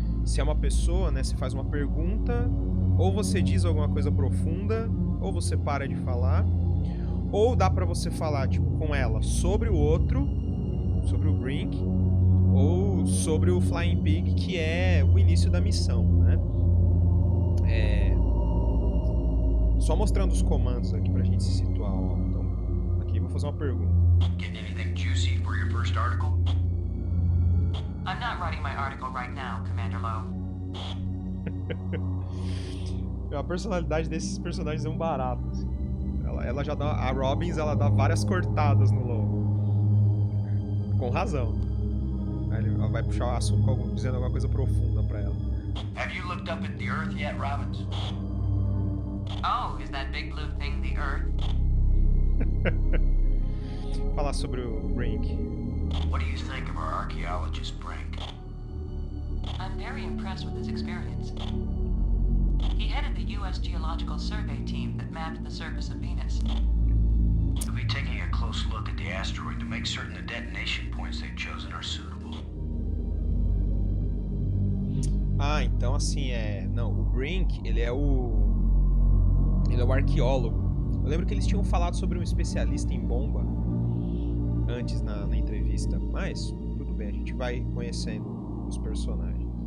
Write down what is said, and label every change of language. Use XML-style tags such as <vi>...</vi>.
<pt>Se é uma pessoa, né? Você faz uma pergunta, ou você diz alguma coisa profunda, ou você para de falar, ou dá pra você falar, tipo, com ela sobre o outro, sobre o Brink, ou sobre o Flying Pig, que é o início da missão, né? Só mostrando os comandos aqui pra gente se situar, ó. Então, aqui eu vou fazer uma pergunta.</pt> <en>Getting anything juicy for your first article? I'm not writing my article right now, Commander Lowe.</en> <pt>A personalidade desses personagens é um barato, assim. Ela já dá... A Robbins, ela dá várias cortadas no Lowe. Com razão. Aí ela vai puxar o assunto dizendo alguma coisa profunda pra ela.</pt> <en>Have you looked up at the Earth yet, Robbins? Oh, is that big blue thing the Earth?</en> <pt>Falar sobre o Brink.</pt> <en>What do you think of our archaeologist, Brink? I'm very impressed with his experience. He headed the U.S. Geological Survey team that mapped the surface of Venus. We'll be taking a close look at the asteroid to make certain the detonation points they've chosen are suitable.</en> <pt>Ah, então assim, Não, o Brink, ele é o arqueólogo. Eu lembro que eles tinham falado sobre um especialista em bomba antes na entrevista, mas tudo bem, a gente vai conhecendo os personagens.</pt>